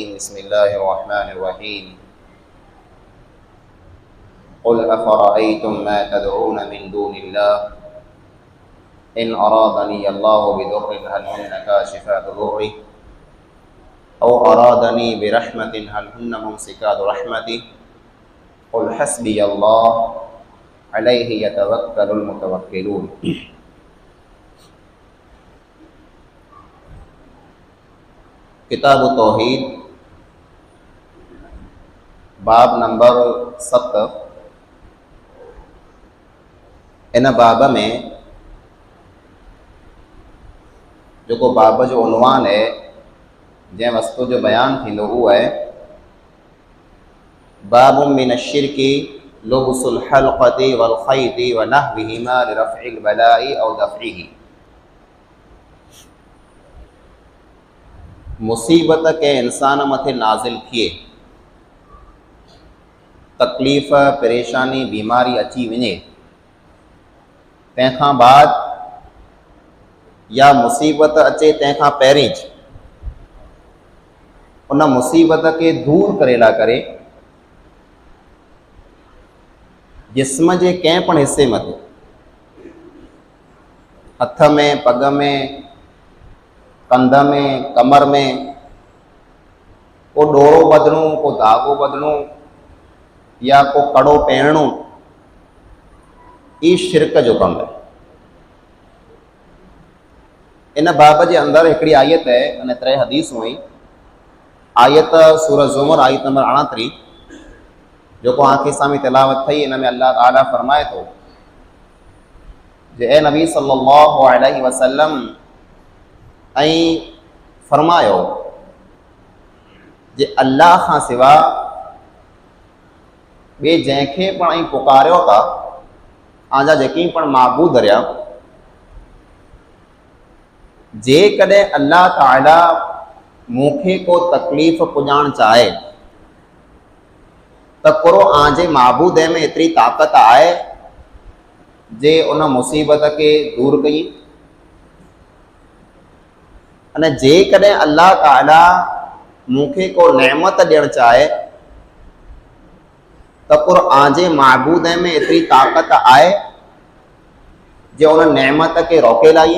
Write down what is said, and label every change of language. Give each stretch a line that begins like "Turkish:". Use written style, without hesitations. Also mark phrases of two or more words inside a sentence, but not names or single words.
Arabic: بسم الله الرحمن الرحيم. قل أفرأيتم ما تدعون من دون الله إن أرادني الله بضر هل هن كاشفات ضره أو أرادني برحمة هل هن ممسكات رحمته قل حسبي الله عليه يتوكل المتوكلون.
Sindhi: किताब तौहीद बाब नंबर 7। इन बाब में जो बाब जो उनवान है जै वस्तु जो बयान थींदो उहो है
Arabic: باب من الشرك لبس الحلقة و الخيط و نحوهما لرفع البلاء أو دفعه.
Sindhi: मुसीबत के इंसान मथे नाज़िल थिए, तकलीफ़ परेशानी बीमारी अची वञे, तंहिंखां बाद या मुसीबत अचे तंहिंखां पहिरीं उन मुसीबत के दूर करेला करे जिस्म के कंहिं पण हिस्से मथे, हथ में, पग में, कंध में, कमर में को डोरो बदलूं, को धागो बदलूं या को कड़ो पहिरणो, ई शिरक जो कम है। इन बाब के अंदर हिकड़ी आयत है अने 3 हदीसूं हुई। आयत सूरह ज़ुमर आयत नंबर 38 जो को आंखें सामी तिलावत थी। इन में अल्लाह ताला फरमाए तो जे ए नबी
Arabic: صلى الله عليه وسلم
Sindhi: ऐं फरमायो जे अल्लाह खां सिवा बे जैसे पण पुकारियो था आजा जेकी पण माबूद रहा, जे कदे अल्लाह ताला मूंखे को तकलीफ़ पुजाण चाहे तो करो आजे माबूद में इतनी ताकत आए जे उन मुसीबत के दूर कई। अने जे कदे अल्लाह ताला मूंखे को नेमत ॾियण चाहे तो करो आजे माबूद में इतनी ताकत आए जे उन नेमत के रोके लाइए।